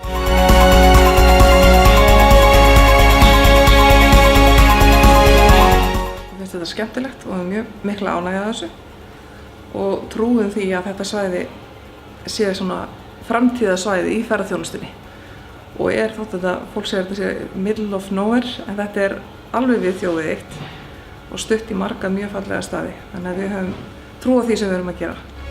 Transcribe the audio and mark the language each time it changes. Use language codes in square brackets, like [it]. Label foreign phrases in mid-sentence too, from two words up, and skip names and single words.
[is] Ég finnst þetta skemmtilegt og mjög mikla ánægja þessu og trúum því að þetta svæði sé svona framtíðarsvæði í ferðaþjónustunni og þótt þetta, fólk segir þetta sé [en] middle of nowhere [is] en þetta er alveg við þjóðið eitt og stutt í marga mjög fallega staði þannig að við höfum trú á því sem við erum að gera.